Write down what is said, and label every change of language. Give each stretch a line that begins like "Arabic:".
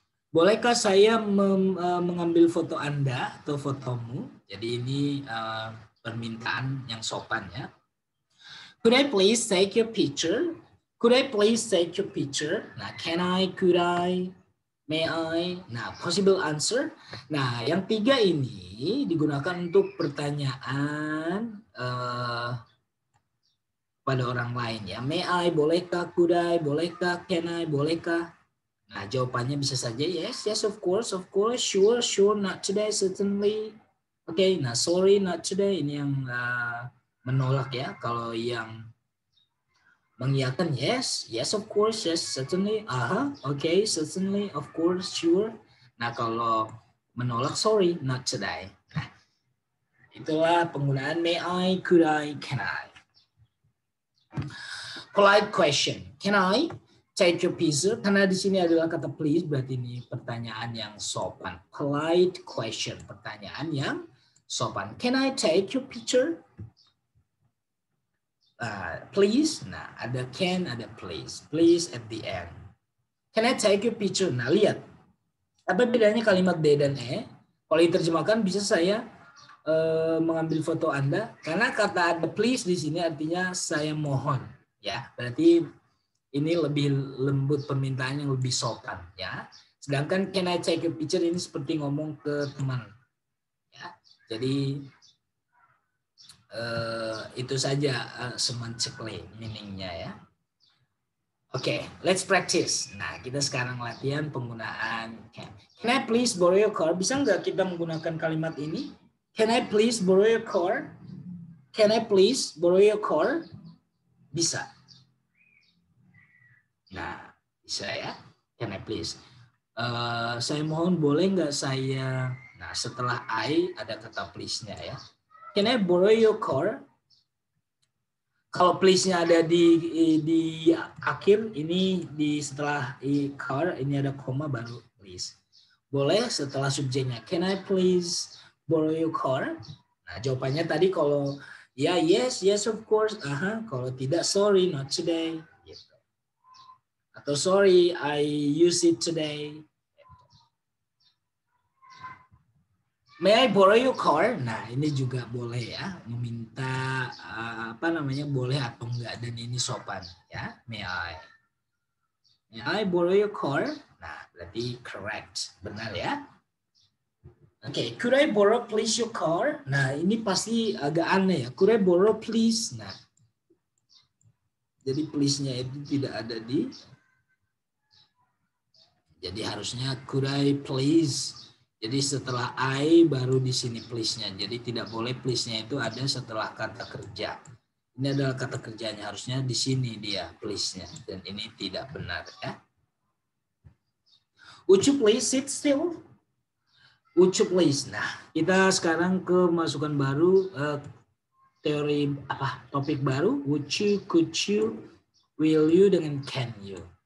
Indonesian: Bolehkah saya mengambil foto Anda atau fotomu? Jadi ini permintaan yang sopan ya.
English: Could I please take your picture? Could I please take your picture? Nah, can I, could I, may I? Nah, possible answer.
Indonesian: Nah, yang 3 ini digunakan untuk pertanyaan pada orang lain ya. May I, bolehkah, could I, bolehkah, can I, bolehkah? Nah, jawabannya bisa saja
English: yes, yes, of course, sure, not today, certainly.
Indonesian: Oke, nah
English: sorry, not today.
Indonesian: Ini yang menolak ya. Kalau yang mengiyakan
English: yes, yes, of course, yes, certainly, okay, certainly, of course, sure.
Indonesian: Nah, kalau menolak
English: sorry, not today.
Indonesian: Nah, itulah penggunaan
English: may I, could I, can I. Polite question, can I take your picture?
Indonesian: Karena di sini adalah kata please, berarti ini pertanyaan yang sopan. Polite question, pertanyaan yang sopan.
English: Can I take your picture? Please. Nah, ada can, ada please. Please at the end. Can I take your picture? Nah, lihat.
Indonesian: Apa bedanya kalimat D dan E? Kalau diterjemahkan bisa saya mengambil foto Anda. Karena kata ada please di sini artinya saya mohon. Ya, berarti ini lebih lembut, permintaan yang lebih sopan ya. Sedangkan can I take a picture ini seperti ngomong ke teman ya. Jadi itu saja semantically meaningnya ya. Oke,
English: let's practice.
Indonesian: Nah, kita sekarang latihan penggunaan can.
English: Can I please borrow your car?
Indonesian: Bisa nggak kita menggunakan kalimat ini?
English: Can I please borrow your car? Can I please borrow your car?
Indonesian: Bisa. Nah, bisa ya.
English: Can I please?
Indonesian: Saya mohon boleh nggak saya, nah setelah I ada kata please-nya ya.
English: Can I borrow your car?
Indonesian: Kalau please-nya ada di akhir, ini di setelah car, ini ada koma baru please. Boleh setelah subjeknya.
English: Can I please borrow your car?
Indonesian: Nah jawabannya tadi kalau ya
English: yes, yes of course.
Indonesian: Kalau tidak
English: sorry, not today. Atau sorry, I use it today. May I borrow your car?
Indonesian: Nah, ini juga boleh ya, meminta boleh atau enggak, dan ini sopan ya.
English: May I borrow your car?
Indonesian: Nah, berarti correct, benar ya.
English: Oke, could I borrow please your car?
Indonesian: Nah, ini pasti agak aneh ya.
English: Could I borrow please?
Indonesian: Nah, jadi please-nya itu tidak ada di. Jadi harusnya could I please. Jadi setelah I baru di sini please-nya. Jadi tidak boleh please-nya itu ada setelah kata kerja. Ini adalah kata kerjanya, harusnya di sini dia please-nya. Dan ini tidak benar ya.
English: Would you please sit still? Would you please?
Indonesian: Nah, kita sekarang ke masukan baru, teori topik baru.
English: Would you, could you, will you dengan can you.